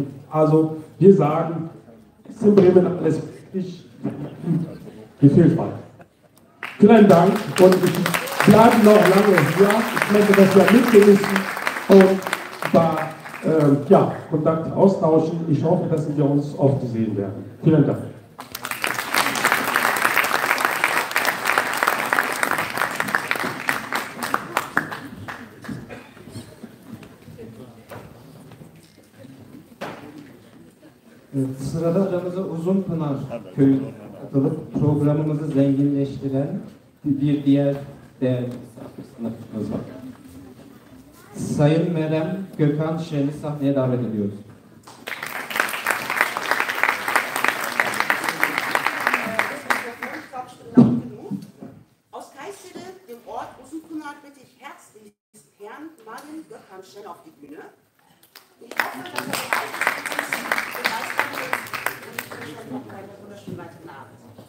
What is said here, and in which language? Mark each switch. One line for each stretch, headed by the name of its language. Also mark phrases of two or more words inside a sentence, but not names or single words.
German: Also wir sagen, es ist in Bremen alles wichtig, die Vielfalt. Vielen Dank und ich bleibe noch lange hier. Ich möchte das ja mitgenießen und da Kontakt austauschen. Ich hoffe, dass wir uns oft sehen werden. Vielen Dank.
Turkish: Sırada aramıza Uzunpınar Köyü katılıp programımızı zenginleştiren bir diğer değerli misafirimiz var. Sayın Merem Gökhan Şen'i sahneye davet ediyoruz.
German: Aus Kayseri, dem Ort Uzunpınar, bitte ich herzlich Herrn Martin Gökhan Şen auf die Bühne. Ich hoffe, dass begeistert ist und ich wünsche euch noch einen wunderschönen weiteren Abend.